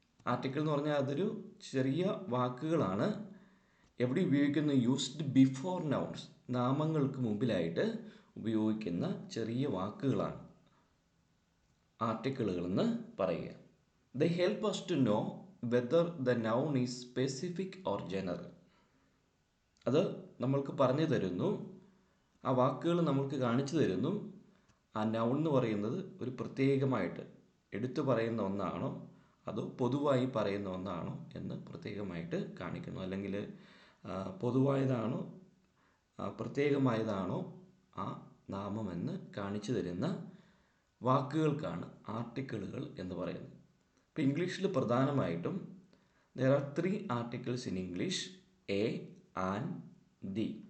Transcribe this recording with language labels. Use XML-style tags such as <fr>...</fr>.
<ml>Article എന്ന് പറഞ്ഞാൽ അതൊരു ചെറിയ വാക്കുകളാണ്. എവിടെ ഉപയോഗിക്കുന്നു?</ml> <en>used before nouns,</en> <ml>നാമങ്ങൾക്ക് മുമ്പിലായിട്ട് ഉപയോഗിക്കുന്ന ചെറിയ വാക്കുകളാണ് ആർട്ടിക്കിളുകളെന്ന് പറയുക.</ml> <en>They help us to know whether the noun is specific or general.</en> <ml>അത് നമ്മൾക്ക് പറഞ്ഞു തരുന്നു, ആ വാക്കുകൾ നമ്മൾക്ക് കാണിച്ചു തരുന്നു ആ നൗൺ എന്ന് പറയുന്നത് ഒരു പ്രത്യേകമായിട്ട് എടുത്തു പറയുന്ന ഒന്നാണോ അതോ പൊതുവായി പറയുന്ന ഒന്നാണോ എന്ന് പ്രത്യേകമായിട്ട് കാണിക്കുന്നു. അല്ലെങ്കിൽ പൊതുവായതാണോ പ്രത്യേകമായതാണോ ആ നാമമെന്ന് കാണിച്ചു തരുന്ന വാക്കുകൾക്കാണ് ആർട്ടിക്കിളുകൾ എന്ന് പറയുന്നത്. ഇപ്പോൾ ഇംഗ്ലീഷിൽ പ്രധാനമായിട്ടും</ml> <en>there are 3 articles in English: a, an, the.</en>